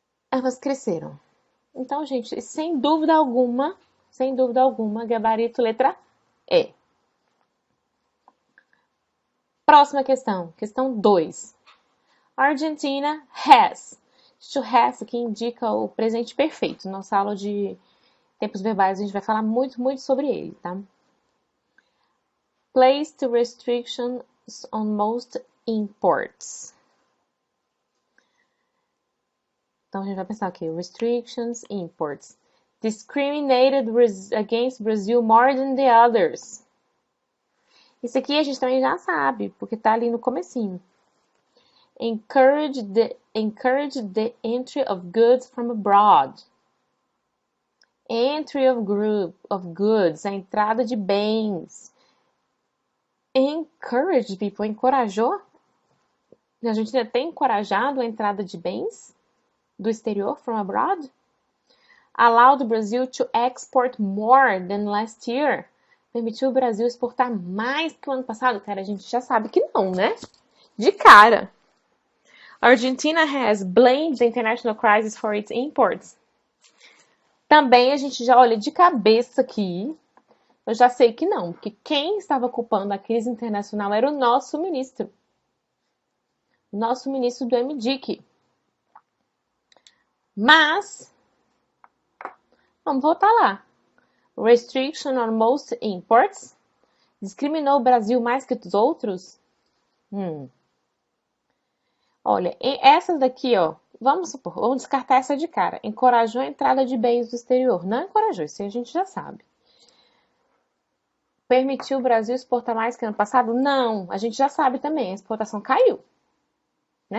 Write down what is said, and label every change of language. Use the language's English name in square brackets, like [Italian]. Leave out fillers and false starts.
[Portuguese] Elas cresceram. Então, gente, sem dúvida alguma, gabarito letra E. Próxima questão, questão 2. [English] Argentina has. [Portuguese] O has aqui indica o presente perfeito. Nossa aula de tempos verbais a gente vai falar muito, muito sobre ele, tá? [English] Placed restrictions on most imports. [Portuguese] Então a gente vai pensar aqui, [English] restrictions, imports. Discriminated against Brazil more than the others. [Portuguese] Isso aqui a gente também já sabe, porque tá ali no comecinho. [English] Encourage the entry of goods from abroad. Entry of goods, [Portuguese] a entrada de bens. [English] Encourage people, [Portuguese] encorajou? A gente ainda tem encorajado a entrada de bens do exterior, [English] from abroad? Allowed Brazil to export more than last year. [Portuguese] Permitiu o Brasil exportar mais que o ano passado? Cara, a gente já sabe que não, né? De cara. [English] Argentina has blamed the international crisis for its imports. [Portuguese] Também a gente já olha de cabeça aqui. Eu já sei que não, porque quem estava culpando a crise internacional era o nosso ministro. Nosso ministro do MDIC. Mas, vamos voltar lá. [English] Restriction on most imports. [Portuguese] Discriminou o Brasil mais que os outros? Olha, essas daqui, ó, vamos supor, vamos descartar essa de cara. Encorajou a entrada de bens do exterior. Não encorajou, isso a gente já sabe. Permitiu o Brasil exportar mais que ano passado? Não, a gente já sabe também, a exportação caiu. Né?